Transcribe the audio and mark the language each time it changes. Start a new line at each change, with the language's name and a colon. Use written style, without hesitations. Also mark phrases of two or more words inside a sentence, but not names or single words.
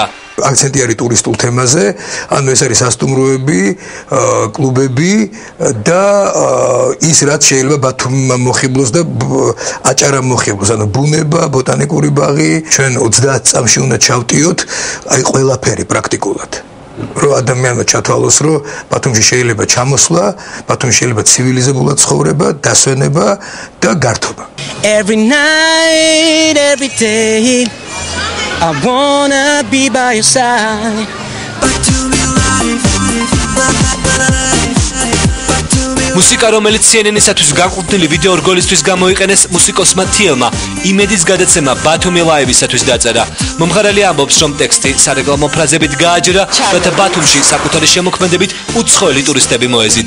Georgian: აქცენტი არის ტურისტულ თემაზე, ანუ ეს არის სასტუმროები, კლუბები და ის რაც შეიძლება ბათუმმა მოხიბლოს და აჭარა მოხიბლოს, ანუ ბუნება, ბოტანიკური ბაღი, ჩვენ 30 წამში უნდა ჩავტიოთ, აი ყველაფერი პრაქტიკულად. რომ ადამიანმა ჩათვალოს, რომ ბათუმში შეიძლება ჩამოსვლა, ბათუმში შეიძლება ცივილიზებულად ცხოვრება, დასვენება და გართობა.
English: Every night, every day I wanna be by your side.
Georgian: მუსიკა, რომელიც CNN-ისათვის განკუთვნილი ვიდეო რგოლისთვის გამოიყენეს მუსიკოსმა თიელმა, იმედის გადაცემა ბათუმი ლაივისათვის დაწერა. მომღერალი ამბობს, რომ ტექსტი სარეკლამო ფრაზებით გააჯერა, რათა ბათუმში საკუთარი შემოქმედებით უცხოელი ტურისტები მოეზიდა.